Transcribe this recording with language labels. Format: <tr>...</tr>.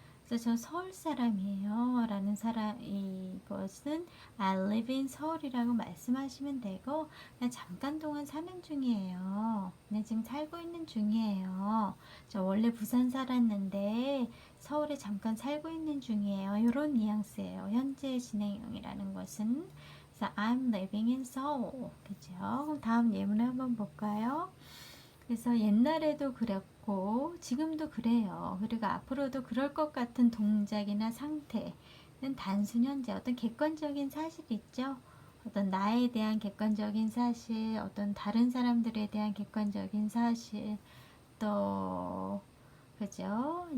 <ko>그래서 저 서울 사람이에요 라는 이것은</ko> <en>I live in</en> <ko>서울이라고 말씀하시면 되고 그냥 잠깐 동안 사는 중이에요. 그냥 지금 살고 있는 중이에요. 저 원래 부산 살았는데 서울에 잠깐 살고 있는 중이에요. 이런 뉘앙스예요. 현재 진행형이라는 것은. 그래서</ko> <en>I'm living in Seoul.</en> <ko>그죠? 그럼 다음 예문 한번 볼까요? 그래서 옛날에도 그랬고 지금도 그래요. 그리고 앞으로도 그럴 것 같은 동작이나 상태는 단순 현재 어떤 객관적인 사실이 있죠. 어떤 나에 대한 객관적인 사실, 어떤 다른 사람들에 대한 객관적인 사실, 또 그죠?</ko>